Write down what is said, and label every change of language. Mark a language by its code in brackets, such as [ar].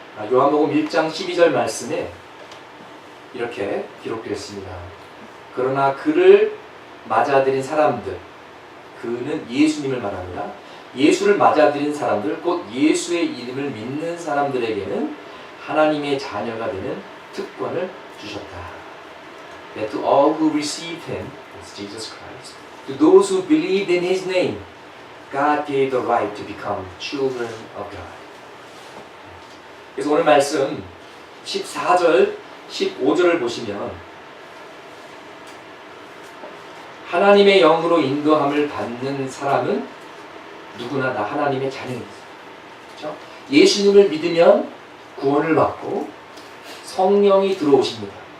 [ko] 요한복음 1장 12절 말씀에 이렇게 기록되어 있습니다. 그러나 그를 맞아들인 사람들, 그는 예수님을 말합니다. 예수를 맞아들인 사람들, 곧 예수의 이름을 믿는 사람들에게는 하나님의 자녀가 되는 특권을 주셨다. [en] That to all who received him, as Jesus Christ, to those who believed in his name, God gave the right to become children of God. [ko] 그래서 오늘 말씀 14절, 15절을 보시면 하나님의 영으로 인도함을 받는 사람은 누구나 다 하나님의 자녀입니다. 그렇죠? 예수님을 믿으면 구원을 받고 성령이 들어오십니다.